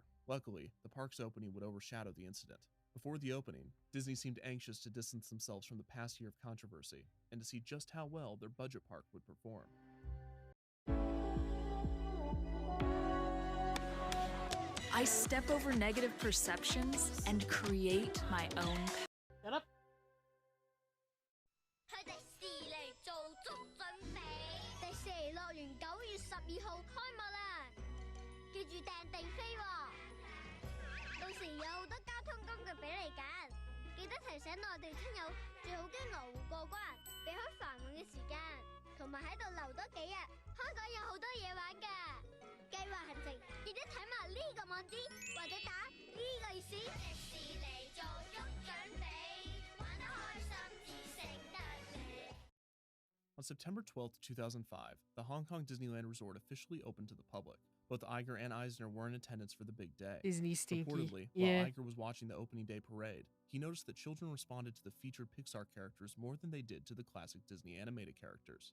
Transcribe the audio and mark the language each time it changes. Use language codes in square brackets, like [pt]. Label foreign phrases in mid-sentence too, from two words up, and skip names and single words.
[en] Luckily, the park's opening would overshadow the incident. Before the opening, Disney seemed anxious to distance themselves from the past year of controversy and to see just how well their budget park would perform. I step over negative perceptions and create my own. Shut up. [yue] 佢哋是嚟做足準備。迪士尼樂園9月12號開幕啦，記住訂定飛喎。到時有好多交通工具俾你揀，記得提醒內地親友最好經羅湖過關，避開繁忙嘅時間，同埋喺度留多幾日。香港有好多嘢玩㗎。計劃行程記得睇埋呢個網址或者打呢個熱線。迪士尼做足準備，玩得開心至勝得你。 [en] On September 12, 2005, the Hong Kong Disneyland Resort officially opened to the public. Both Iger and Eisner were in attendance for the big day. Disney stinky. Reportedly, Yeah. while Iger was watching the opening day parade, he noticed that children responded to the featured Pixar characters more than they did to the classic Disney animated characters.